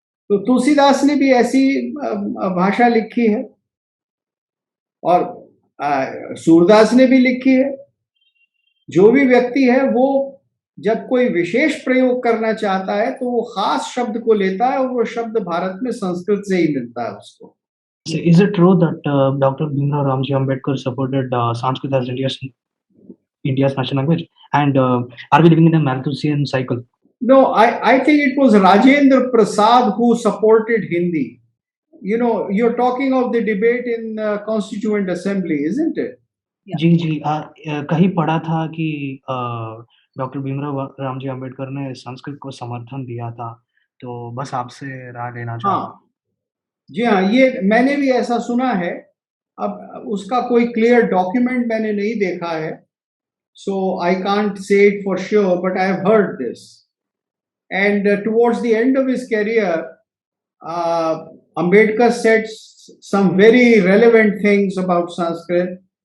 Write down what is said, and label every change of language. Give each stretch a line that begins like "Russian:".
Hindi: तो तुलसीदास ने भी ऐसी भाषा लिखी है और सूरदास ने भी लिखी है। जो भी व्यक्ति है, वो जब कोई विशेष प्रयोग करना चाहता है तो वो खास शब्द को लेता है, और वो शब्द भारत में संस्कृत से ही मिलता है उसको।
English: So is it true that Dr. Bhimrao Ramji Ambedkar supported Sanskrit as India's national language? And are we living in a Malthusian cycle? No, I think it was Rajendra Prasad who supported Hindi. You know, you're talking of the debate in Constituent Assembly, isn't it?
Hindi: जी जी, कहीं पढ़ा था कि doctor Bhimrao Ramji Ambedkar ने संस्कृत को समर्थन दिया था, तो बस आपसे राय लेना चाहूँगा। जी हाँ, ये मैंने भी ऐसा सुना है। अब उसका कोई क्लियर डॉक्यूमेंट मैंने नहीं देखा है,
English: so I can't say it for sure, but I have heard this. And towards the end of his career, Ambedkar said some very relevant things about Sanskrit.